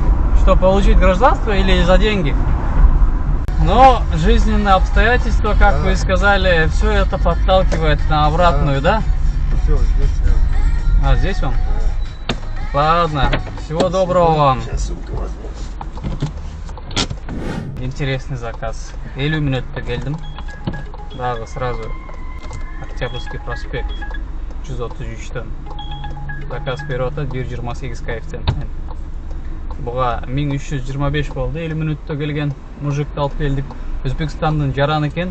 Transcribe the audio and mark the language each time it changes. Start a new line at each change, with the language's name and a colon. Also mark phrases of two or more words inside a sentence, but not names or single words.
Russian: Что, получить гражданство или за деньги? Но жизненные обстоятельства, как Да. вы сказали, все это подталкивает на обратную, да? Все, здесь. А здесь он? Ладно, всего доброго вам. Сейчас сумку возьму. Интересный заказ.
Kyrgyz: 50 минутта келдим. Дагы сразу Октябрьский проспект 133-төн заказ берип атат 1.28 коэффициентинен. Буга 1325 болду. 50 минутта келген мужикти алып келдик. Өзбекстандын жараны экен.